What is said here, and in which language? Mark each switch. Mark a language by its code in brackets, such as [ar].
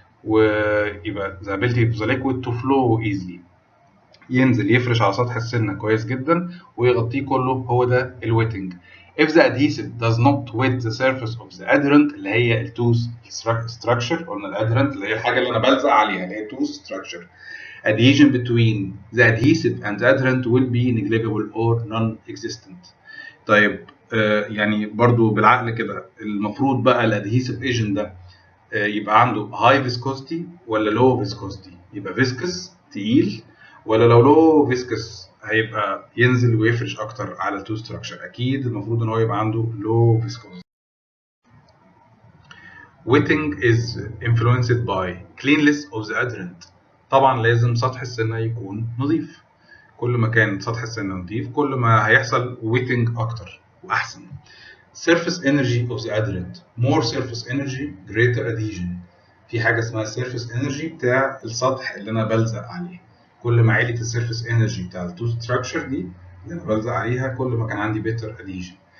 [ar] ويبقى [en] the ability of the liquid to flow easily، [ar] ينزل يفرش على سطح السنه كويس جدا ويغطيه كله، هو ده الويتنج. [en] If the adhesive does not wet the surface of the adherent [ar] اللي هي التوث structure، [en] قلنا الادهرنت اللي هي الحاجه اللي انا بلزق عليها اللي هي التوث structure، adhesion between the adhesive and the adherent will be negligible or non-existent. [ar] طيب يعني برضو بالعقل كده المفروض بقى الادهيسيف ايجنت ده يبقى عنده هاي فيسكوستي ولا لو فيسكوستي؟ يبقى فيسكس تقيل، ولا لو لو فيسكس هيبقى ينزل ويفرش اكتر على التو ستراكشر؟ اكيد المفروض ان هو يبقى عنده لو فيسكوستي. [en] wetting is influenced by cleanliness of the adherent. [ar] طبعا لازم سطح السنه يكون نظيف، كل ما كان سطح السنه نظيف كل ما هيحصل wetting اكتر واحسن. [en] surface energy of the adherent، more surface energy greater adhesion. [ar] في حاجه اسمها surface energy بتاع السطح اللي انا بلزق عليه، كل ما عالت السيرفيس انرجي بتاع التو ستراكشر دي اللي انا بلزق عليها كل ما كان عندي [en] better adhesion.